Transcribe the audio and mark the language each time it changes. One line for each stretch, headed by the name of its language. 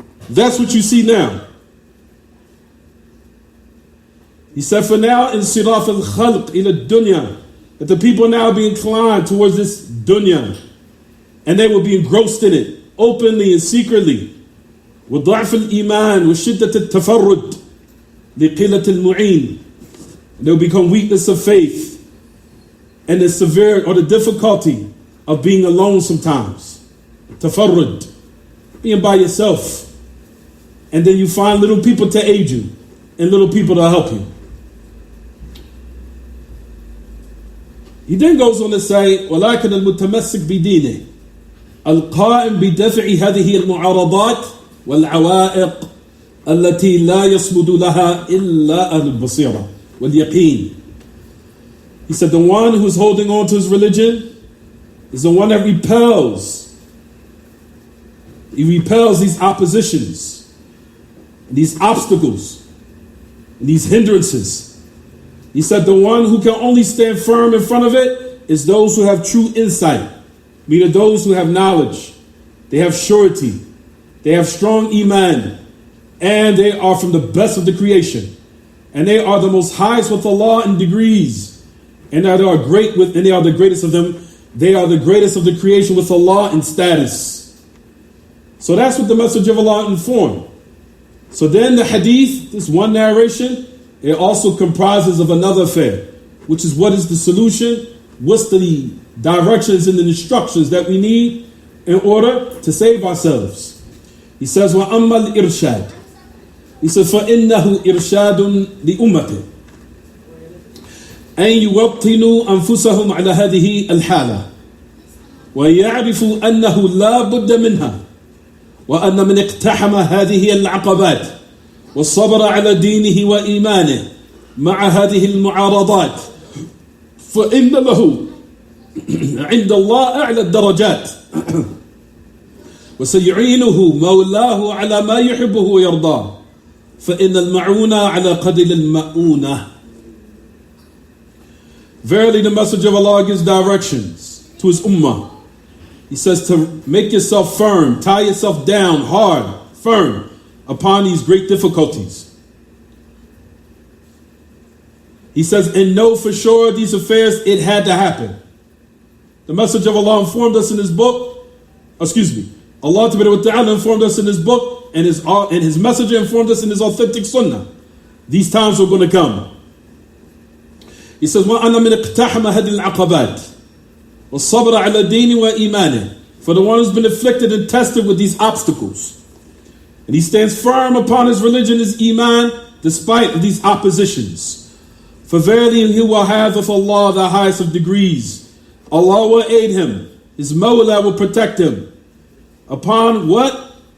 English: That's what you see now. He said, for now,
Arabic: in siraf al-khalq ila dunya,
English: that the people now be inclined towards this dunya, and they will be engrossed in it, openly and secretly.
Arabic: وضعف الإيمان وشدة التفرد لقلة المعين.
English: They'll become weakness of faith and the severe or the difficulty of being alone sometimes. Tafarrud, being by yourself. And then you find little people to aid you and little people to help you. He then goes on to say,
Arabic: ولكن المتمسك بدينه القائم بدفع هذه المعارضات والعوائق التي لا يصمد لها إلا أهل البصيرة واليقين.
English: He said the one who is holding on to his religion is the one that repels. He repels these oppositions, these obstacles, these hindrances. He said the one who can only stand firm in front of it is those who have true insight, meaning those who have knowledge, they have surety, they have strong iman, and they are from the best of the creation, and they are the most highest with Allah in degrees, and they are great with, and they are the greatest of them. They are the greatest of the creation with Allah in status. So that's what the Messenger of Allah informed. So then the hadith, this one narration, it also comprises of another affair, which is what is the solution, what's the directions and the instructions that we need in order to save ourselves. He says,
Arabic: وَأَمَّا الْإِرْشَادِ.
English: He says,
Arabic: فَإِنَّهُ إِرْشَادٌ لِأُمَّتِهِ أن يوطنوا أنفسهم على هذه الحالة ويعرفوا أنه لا بد منها وأن من اقتحم هذه العقبات والصبر على دينه وإيمانه مع هذه المعارضات فإن له عند الله أعلى الدرجات وسيعينه مولاه على ما يحبه ويرضاه فإن المعونة على قدر المؤونة.
English: Verily the Messenger of Allah gives directions to his ummah. He says to make yourself firm, tie yourself down hard, firm upon these great difficulties. He says, and know for sure these affairs, it had to happen. The Messenger of Allah informed us in his book, Allah Ta'ala informed us in his book, and his messenger informed us in his authentic sunnah. These times were going to come. He says,
Arabic: وَأَنَا مِنْ اقْتَحَمَ هَدِ الْعَقَبَاتِ وَالصَّبْرَ عَلَى الدِّينِ وَإِيمَانِهِ.
English: For the one who's been afflicted and tested with these obstacles. And he stands firm upon his religion, his iman, despite of these oppositions. For verily he will have of Allah the highest of degrees. Allah will aid him. His Mawla will protect him. Upon what?